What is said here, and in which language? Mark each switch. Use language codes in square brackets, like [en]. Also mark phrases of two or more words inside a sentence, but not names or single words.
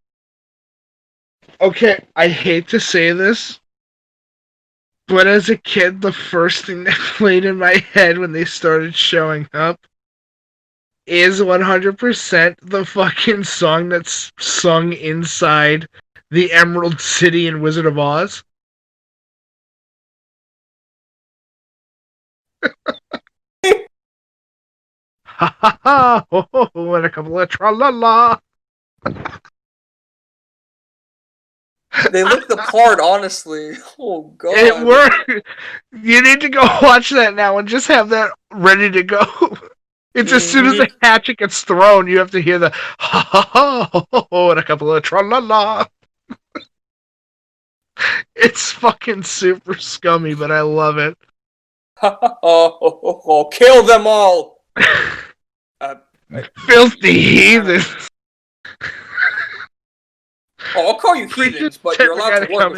[en] Okay, I hate to say this, but as a kid, the first thing that played in my head when they started showing up is 100% the fucking song that's sung inside the Emerald City in Wizard of Oz. Ha ha ha! Ho ho ho! And a couple of tra la la! They look the part, honestly. Oh god. It worked! You need to go watch that now and just have that ready to go. It's as soon as the hatchet gets thrown, you have to hear the ha ha ha ho ho ho and a couple of tra la la. It's fucking super scummy, but I love it. Oh, kill them all! Filthy heathens. Oh, I'll call you heathens, but you're allowed to work